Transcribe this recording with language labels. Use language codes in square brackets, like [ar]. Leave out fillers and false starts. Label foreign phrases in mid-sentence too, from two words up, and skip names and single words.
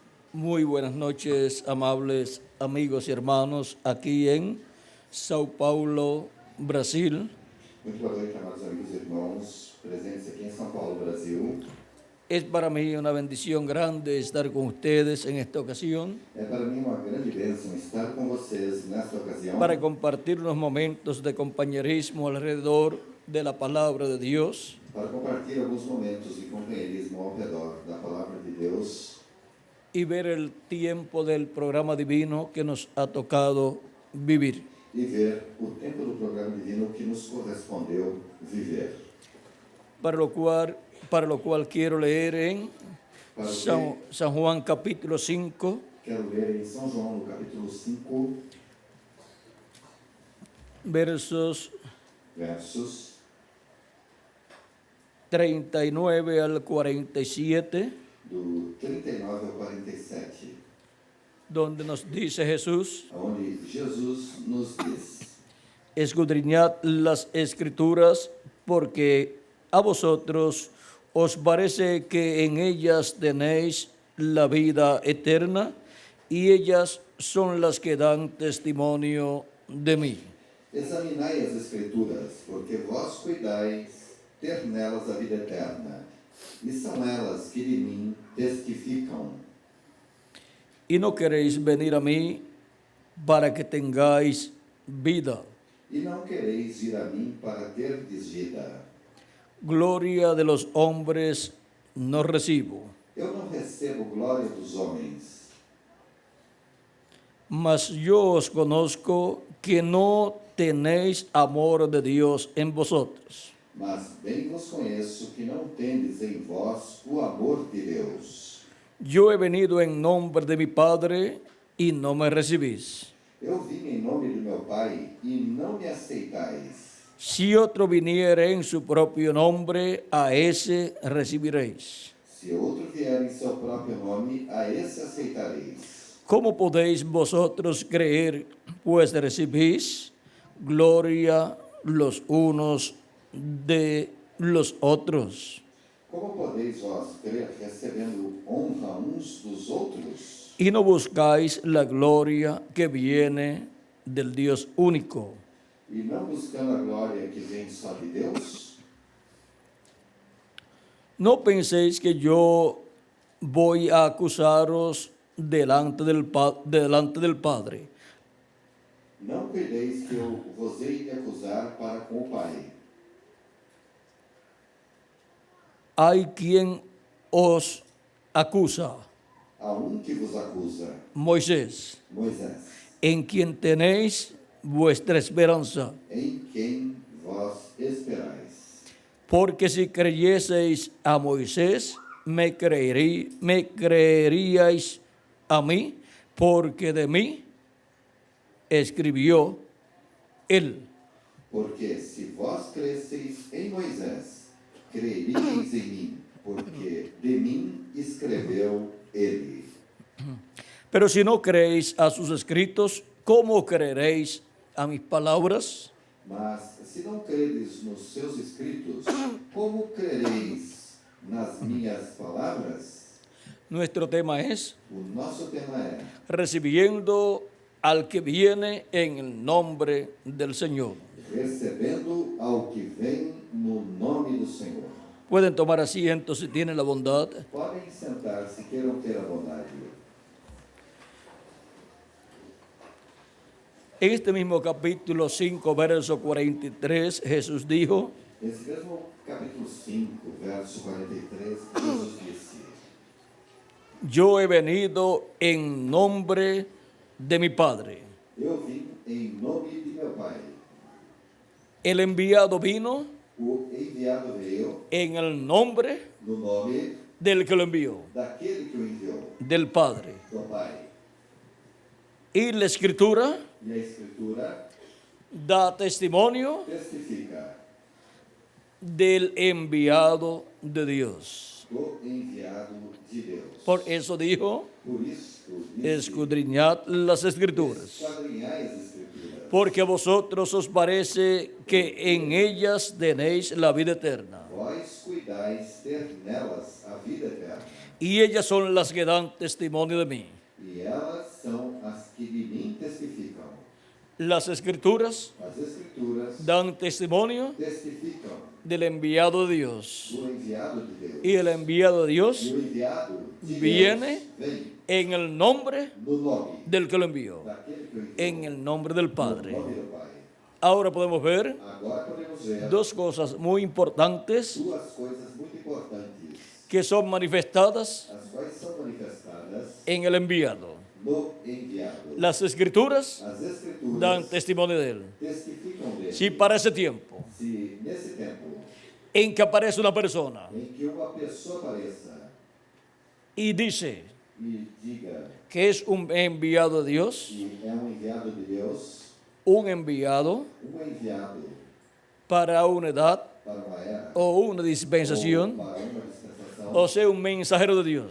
[es] Muy buenas noches, amables amigos y hermanos, aquí en Sao Paulo, Brasil. [pt] Muito boa noite, amados amigos e irmãos, presentes aqui em São Paulo, Brasil. [es] Es para mí una bendición grande estar con ustedes en esta ocasión [pt] É para mim uma grande bênção estar com vocês nesta ocasião [es] para compartir unos momentos de compañerismo alrededor de la palabra de Dios [pt] para compartilhar alguns momentos de companheirismo ao redor da Palavra de Deus [es] y ver el tiempo del programa divino que nos ha tocado vivir. [pt] e ver o tempo do programa divino que nos correspondeu viver. [es] Para lo cual quiero leer en San Juan capítulo 5, [pt] Quero ler em São João, no capítulo 5, [es] versos [pt] versos [es] 39 al 47, [pt] do 39 ao 47, [es] donde nos dice Jesús: [pt] onde Jesus nos diz: [es] escudriñad las escrituras, porque a vosotros os parece que en ellas tenéis la vida eterna, y ellas son las que dan testimonio de mí. [pt] Examinai as Escrituras, porque vós cuidais ter nelas a vida eterna, e são elas que de mim testificam. [es] Y no queréis venir a mí para que tengáis vida. [pt] E não quereis ir a mim para terdes vida. [es] Gloria de los hombres no recibo, [pt] Eu não recebo glória dos homens, [es] mas yo os conozco que no tenéis amor de Dios en vosotros. [pt] mas bem vos conheço que não tendes em vós o amor de Deus. [es] Yo he venido en nombre de mi Padre y no me recibís. [pt] Eu vim em nome do meu Pai e não me aceitais. [es] Si otro viniere en su propio nombre, a ese recibiréis. [pt] Se outro vier em seu próprio nome, a esse aceitareis. [es] ¿Cómo podéis vosotros creer, pues recibís gloria los unos de los otros, [pt] Como podeis vós crer recebendo honra uns dos outros [es] y no buscáis la gloria que viene del Dios único? [pt] e não buscando a glória que vem só de Deus? [es] No penséis que yo voy a acusaros delante del Padre. [pt] Não cuideis que eu vos hei de acusar para com o Pai. [es] Hay quien os acusa, [pt] Há que vos acusa, [es] Moisés, [pt] Moisés, [es] en quien tenéis vuestra esperanza. [pt] em quem vós esperais. [es] Porque si creyeseis a Moisés, me creeríais a mí, porque de mí escribió él. [pt] Porque se vós cresceis em Moisés, creeríeis em mim, porque de mim escreveu ele. [es] Pero si no creéis a sus escritos, ¿cómo creeréis a mis palabras? [pt] Mas se não credes nos seus escritos, como crereis nas minhas palavras? [es] Nuestro tema es [pt] O nosso tema é [es] recibiendo al que viene en el nombre del Señor. [pt] recebendo ao que vem no nome do Senhor. [es] Pueden tomar asiento si tienen la bondad. [pt] Podem sentar se queiram ter a bondade. [es] En este mismo capítulo 5, verso 43, Jesús dijo: [pt] Nesse mesmo capítulo 5, verso 43, Jesus disse: [es] yo he venido en nombre de mi Padre. [pt] Eu vim em nome de meu Pai. [es] El enviado vino [pt] O enviado veio [es] en el nombre [pt] no nome [es] del que lo envió, [pt] daquele que o enviou, [es] del Padre. [pt] do Pai. [es] Y la Escritura [pt] E a Escritura [es] da testimonio [pt] testifica [es] del enviado de Dios. [pt] do enviado de Deus. [es] Por eso dijo: [pt] Por isso, disse, [es] escudriñad las Escrituras, [pt] esquadrinhai as Escrituras, [es] porque a vosotros os parece que en ellas tenéis la vida eterna, [pt] vós cuidais ter nelas a vida eterna, [es] y ellas son las que dan testimonio de mí. [pt] e elas são as que de mim testificam. [es] Las Escrituras [pt] As Escrituras [es] dan testimonio [pt] testificam [es] del enviado de Dios. [pt] do enviado de Deus. [es] Y el enviado de [pt] E [es] Dios [pt] o enviado de [es] viene [pt] Deus vem [es] en el nombre [pt] no nome [es] del que lo envió, [pt] daquele que o enviou, [es] en el nombre del [pt] no [es] Padre. [pt] nome do Pai. [es] Ahora podemos ver [pt] Agora podemos ver [es] dos cosas muy importantes [pt] duas coisas muito importantes, [es] que son manifestadas [pt] as quais são manifestadas [es] en el enviado. [pt] no enviado. [es] Las Escrituras [pt] As Escrituras [es] dan testimonio de él. [pt] testificam dele. [es] Si para ese tiempo [pt] Se nesse tempo [es] en que aparece una persona [pt] em que uma pessoa apareça [es] y dice [pt] e diga [es] que es un enviado de Dios, [pt] que é enviado de Deus, [es] un enviado [pt] enviado [es] para una edad [pt] para uma era, [es] o una dispensación, [pt] ou para uma dispensação, [es] o sea, un mensajero de Dios,